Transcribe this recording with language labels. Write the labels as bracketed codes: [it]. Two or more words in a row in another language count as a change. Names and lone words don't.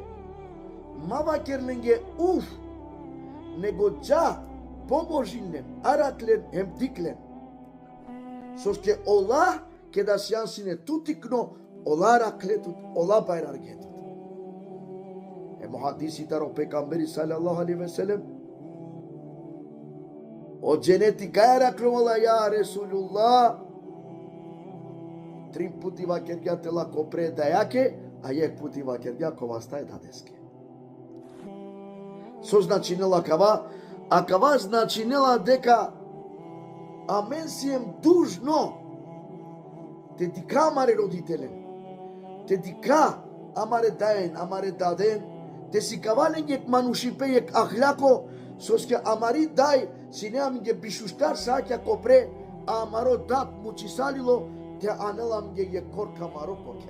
[rom] Ma vakerlenge uf nego ja pomožilnem, araklen hem diklen. Soske Allah keda sjansine tutikno ola rakletut, ola bayrargetut. Hadisi taro pekamberi [ar] صلى الله عليه وسلم [rom] o cenneti kaya raklovala [ar] يا رسول الله. [rom] 3 puti vakerja tela kopre dajake, a 1 puti vakerja kova staje dadeske. Со значинела кава, а кава значинела дека а мен си ем дужно те дика маре родителен, те дика амаре даен, амаре даден, те си каваленгек манушипеек ахляко, соске амари дай, си неаминге бишуштар сакја копре, а амаро дат мучисалило, те анеламге е корка маро кокер.